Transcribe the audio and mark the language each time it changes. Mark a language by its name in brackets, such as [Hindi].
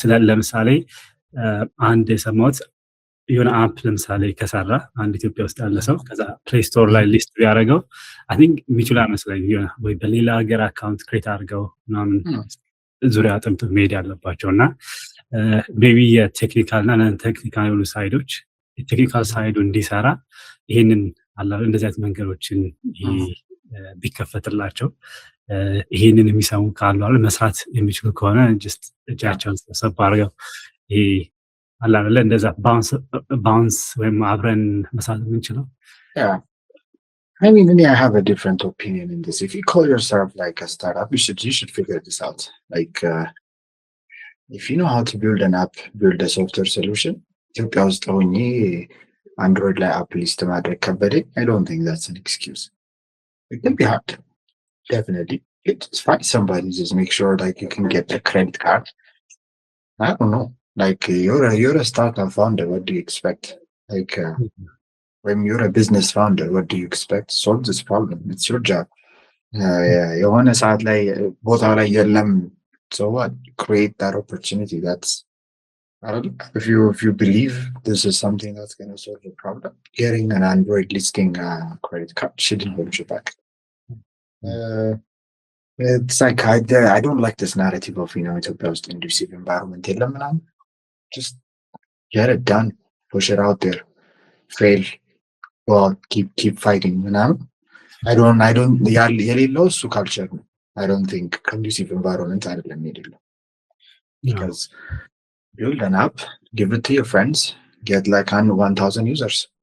[Amharic] ለምሳሌ አንድ የሰማሁት የሆነ አፕ ለምሳሌ ከሰራ አንድ ኢትዮጵያ ውስጥ ያለ ሰው ከዛ ፕሌይ ስቶር ላይ ሊስት ቢያደርገው [English] አይ ቲንክ [Amharic] የሚችሉ አይመስለኝም። የሆነ ወይ በሌላ ሀገር አካውንት ክሬት አድርገው ምናምን ዙሪያ ጥምጥም መሄድ ያለባቸው እና ሜቢ የቴክኒካል እና ነን ቴክኒካል የሆኑ ሳይዶች የቴክኒካል ሳይዱ እንዲሰራ ይሄንን አላ እንደዚህ አይነት መንገዶችን ቢከፈትላቸው ይሄንን የሚሰሙ ካሉ አለ መስራት የሚችሉ ከሆነ just እጃቸውን ሰብሰብ አድርገው ይሄ አላ አይደለ እንደዛ ባውንስ ወይም አብረን መስራት የምንችለው። [English] Yeah. I mean, I have a different opinion in this. If you call yourself like a startup, you should figure this out. Like, if you know how to build an app, build a software solution, [Amharic] ኢትዮጵያ ውስጥ ሆኜ አንድሮይድ ላይ አፕ ሊስት ማድረግ ከበደኝ, [English] I don't think that's an excuse. It can be hard, definitely. Just find somebody, just make sure like you can get a credit card. I don't know. Like you're a startup founder, what do you expect? Like when you're a business founder, what do you expect? Solve this problem. It's your job. [Amharic] የሆነ ሰዓት ላይ ቦታው ላይ የለም, [English] so what? Create that opportunity. That's if you believe this is something that's going to solve the problem, getting an Android listing credit card shouldn't hold you back. It's like I don't like this narrative of [Amharic] ኢትዮጵያ ውስጥ [English] conducive environment [Amharic] የለም ምናምን. [English] Just get it done, push it out there, fail, well, keep fighting [Amharic] ምናምን. [English] I don't [Amharic] የሌለው እሱ ካልቸር ነው. [English] I don't think conducive environment [Amharic] አይደለም የሌለው. [English] Because build an app, give it to your friends, get like 1,000 users.